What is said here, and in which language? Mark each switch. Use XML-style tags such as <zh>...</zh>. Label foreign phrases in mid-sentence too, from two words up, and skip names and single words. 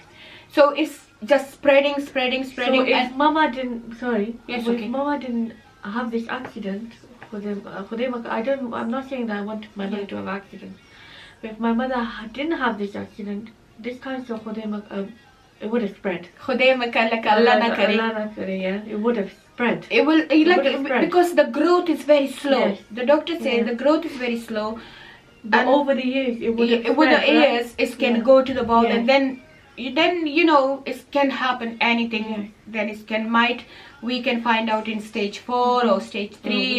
<en>So it's just spreading. So if And Mama didn't, Yes, if okay. Mama didn't have this accident, I'm not saying that I want my mother to have accident. But if my mother didn't have this accident, this cancer, it would have spread.</en> <ur>خود میں کل کا اللہ نہ کرے. اللہ نہ کرے,</ur> <en>yeah. It would have spread. It will would have like spread. because the growth is very slow. Yes. The doctor says Yeah. the growth is very slow. But And over the years, it would have spread. with the right? years, it can Yeah. go to the bowel, Yeah. and then it can happen anything. Yeah. Then we can find out in stage 4 or stage 3</en>